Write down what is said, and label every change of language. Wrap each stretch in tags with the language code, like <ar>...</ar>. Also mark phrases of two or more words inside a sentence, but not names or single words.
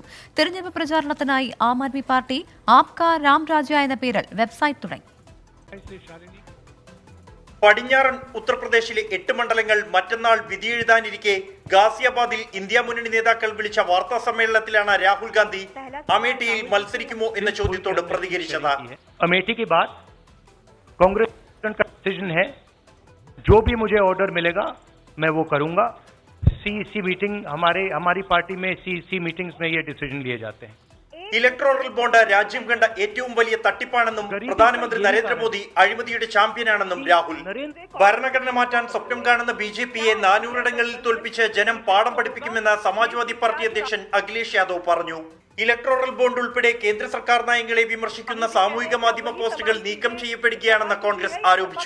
<ml>തെരഞ്ഞെടുപ്പ് പ്രചാരണത്തിനായി ആം ആദ്മി പാർട്ടി ആപ്ക രാംരാജ്യ എന്ന പേരിൽ വെബ്സൈറ്റ് തുടങ്ങി. പടിഞ്ഞാറൻ ഉത്തർപ്രദേശിലെ 8 മണ്ഡലങ്ങൾ മറ്റന്നാൾ വിധിയെഴുതാനിരിക്കെ ഗാസിയാബാദിൽ ഇന്ത്യ മുന്നണി നേതാക്കൾ വിളിച്ച വാർത്താ സമ്മേളനത്തിലാണ് രാഹുൽ ഗാന്ധി അമേഠിയിൽ മത്സരിക്കുമോ എന്ന ചോദ്യത്തോട് പ്രതികരിച്ചത്.</ml> <hi>अमेठी के बाद कांग्रेस का डिसीजन है, जो भी मुझे ऑर्डर मिलेगा मैं वो करूंगा.</hi> <en>CEC meeting</en> <hi>हमारी पार्टी में</hi> <en>CEC meetings</en> <hi>में ये डिसीजन लिए जाते हैं.</hi> <en>electoral bond</en> <ml>രാജ്യം കണ്ട ഏറ്റവും വലിയ തട്ടിപ്പാണെന്നും പ്രധാനമന്ത്രി നരേന്ദ്രമോദി അഴിമതിയുടെ ചാമ്പ്യനാണെന്നും രാഹുൽ. ഭരണഘടന മാറ്റാൻ സ്വപ്നം കാണുന്ന BJPയെ 400 ഇടങ്ങളിൽ തോൽപ്പിച്ച് ജനം പാഠം പഠിപ്പിക്കുമെന്ന് സമാജ്വാദി പാർട്ടി അധ്യക്ഷൻ അഖിലേഷ് യാദവ് പറഞ്ഞു.</ml> <en>electoral bond</en> <ml>ഉൾപ്പെടെ കേന്ദ്ര സർക്കാർ നയങ്ങളെ വിമർശിക്കുന്ന സാമൂഹിക മാധ്യമ പോസ്റ്റുകൾ നീക്കം ചെയ്യപ്പെടുകയാണെന്ന് കോൺഗ്രസ് ആരോപിച്ചു.</ml>